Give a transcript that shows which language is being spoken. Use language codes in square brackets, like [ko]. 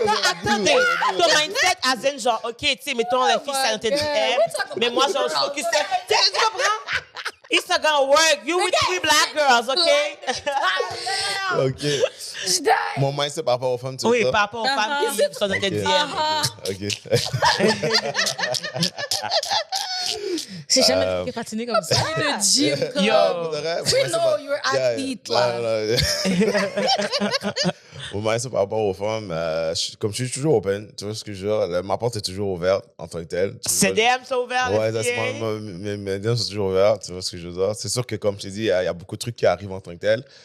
[fr] attendez, ton mindset, as in, genre, OK, tu sais, mettons, la fille, ça te dit, mais moi, genre, je focus sur, tu sais, tu comprends? [en] It's not gonna work. You with 3 black girls, OK? OK. [fr] Je die. Mon mindset par rapport aux femmes, tu Oui, sais par rapport aux femmes qui sont dans tes DM. OK. J'ai jamais fait patiner comme ça. Le gym, comme... Yo. [en] We know you're athlete, là. [fr] Mon mindset par rapport aux femmes, comme je suis toujours open, tu vois ce que je veux dire? Ma porte est toujours ouverte en tant que telle. Ces DM sont ouverts, Ouais, les filles. mes DM sont toujours ouverts, tu vois ce que je veux dire? C'est sûr que, comme je t'ai dit, il y a beaucoup de trucs qui arrivent en tant que tel.